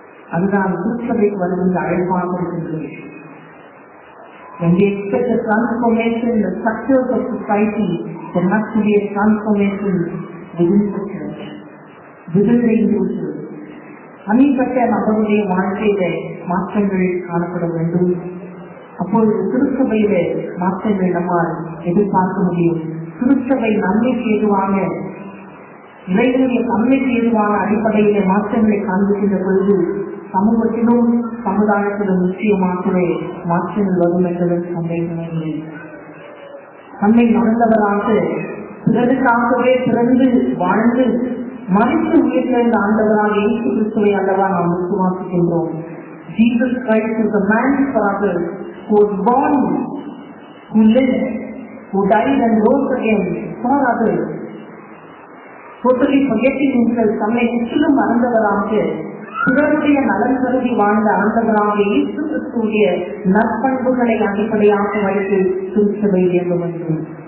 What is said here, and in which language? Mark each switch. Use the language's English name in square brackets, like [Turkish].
[Tamil] அதுதான் திருச்சபைக்கு வருகின்ற அழைப்பாக இருக்கின்றது. [English] When we expect a transformation in the structures of society, there must be a transformation within the church, within the individual. [Tamil] தனிப்பட்ட நபருடைய வாழ்க்கையிலே மாற்றங்கள் காணப்பட வேண்டும். அப்பொழுது திருச்சபையிலே மாற்றங்கள் நம்மால் எதிர்பார்க்க முடியும். திருச்சபை நன்மைக்கு ஏதுவான இறைவனுடைய தன்மைக்கு ஏதுவான அடிப்படையிலே மாற்றங்களை காண்பிக்கின்ற பொழுது சமூகத்திலும் சமுதாயத்திலும் நிச்சயமாகவே மாற்றங்கள் வரும் என்பது சந்தேகமில்லை. தன்னை மறந்தவராக பிறருக்காகவே பிறந்து வாழ்ந்து மறித்து உயிர்த்தெழுந்த ஆண்டவராக இயேசு கிறிஸ்துவை அல்லவா நாம் விசுவாசிக்கின்றோம். [English] Jesus Christ is the man for others, who was born, who lived, who died and rose again for others. Totally forgetting himself, [Tamil] தன்னை முற்றிலும் மறந்தவராக பிறருடைய நலன் கருதி வாழ்ந்த ஆண்டவராக இயேசு கிறிஸ்துவுடைய நற்பண்புகளை அடிப்படையாக வைத்து திருச்சபை இயங்க வேண்டும்.